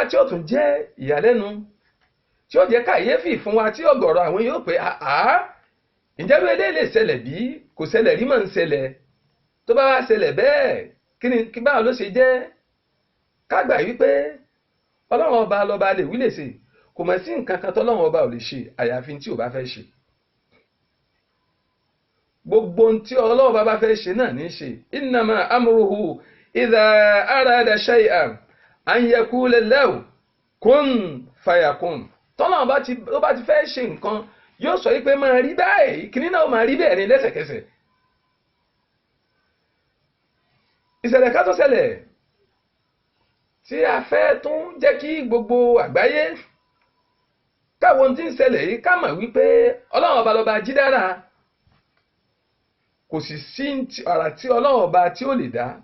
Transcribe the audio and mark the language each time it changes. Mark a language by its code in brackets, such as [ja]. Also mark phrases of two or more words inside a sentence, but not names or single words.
[yo] tí ó tún jẹ́ ìyàlẹ́nu tí ó jẹ́ kàyéfì fún wa tí ọ̀gọ̀rọ̀ àwọn yóò pé ǹjẹ́ ló eléyìí lè ṣẹlẹ̀ bí kò ṣẹlẹ̀ rí mọ̀ ń ṣẹlẹ̀ tó bá wá ṣẹlẹ̀ bẹ́ẹ̀ kí báwo ló ṣe jẹ́ ká gbà wípé ọlọ́run ọba lọ́ba lè wí lè ṣe kò mọ̀ sí nǹkan kan tọ́lọ́run ọba ò lè ṣe àyàfi tí ò bá fẹ́ ṣe gbogbo tí ọlọ́run ọba bá fẹ́ ṣe náà ní ṣe [ar] إنما أمره إذا أراد شيئا أن يقول له كن فيكون [yo] tọ́lọ́run bá ti fẹ́ ṣe nǹkan yóò sọ wípé máa rí báyìí kíní náà máa rí bẹ́ẹ̀ ni lẹ́sẹ̀kẹsẹ̀. ìṣẹ̀lẹ̀ ká tó ṣẹlẹ̀ tí a fẹ́ tún jẹ́ kí gbogbo àgbáyé káwọn tí ń ṣẹlẹ̀ yìí ká mọ̀ wípé ọlọ́run ọba lọ́ba jídára, kò sì sí àrà tí ọlọ́run ọba tí ó lè dá.